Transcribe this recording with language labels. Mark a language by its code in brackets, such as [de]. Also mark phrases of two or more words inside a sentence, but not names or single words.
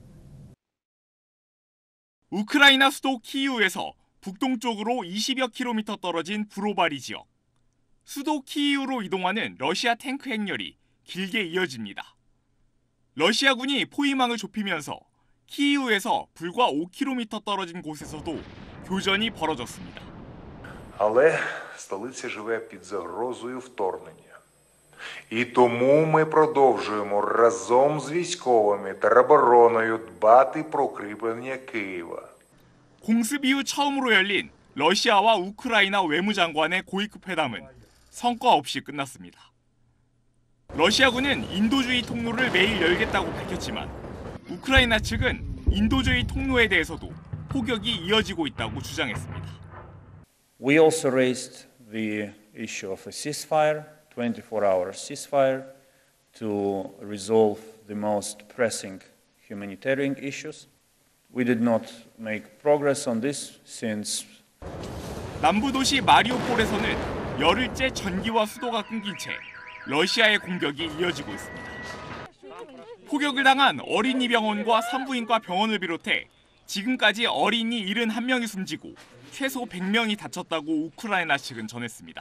[ko] 우크라이나 수도 키이우에서 북동쪽으로 20여 킬로미터 떨어진 브로바리 지역. 수도 키이우로 이동하는 러시아 탱크 행렬이 길게 이어집니다. 러시아군이 포위망을 좁히면서 키이우에서 불과 5km 떨어진 곳에서도 교전이 벌어졌습니다. [uk] Але столиця живе під загрозою вторгнення. І тому ми продовжуємо разом з військовими та обороною дбати про укріплення Києва. [ko] 공습 이후 처음으로 열린 러시아와 우크라이나 외무장관의 고위급 회담은 성과 없이 끝났습니다. 러시아군은 인도주의 통로를 매일 열겠다고 밝혔지만 우크라이나 측은 인도주의 통로에 대해서도 포격이 이어지고 있다고 주장했습니다. [en] We also raised the issue of a ceasefire, 24-hour ceasefire, to resolve the most pressing humanitarian issues. We did not make progress on this since [ko] 남부 도시 마리우폴에서는 열흘째 전기와 수도가 끊긴 채 러시아의 공격이 이어지고 있습니다. 포격을 당한 어린이 병원과 산부인과 병원을 비롯해 지금까지 어린이 71명이 숨지고 최소 100명이 다쳤다고 우크라이나 측은 전했습니다.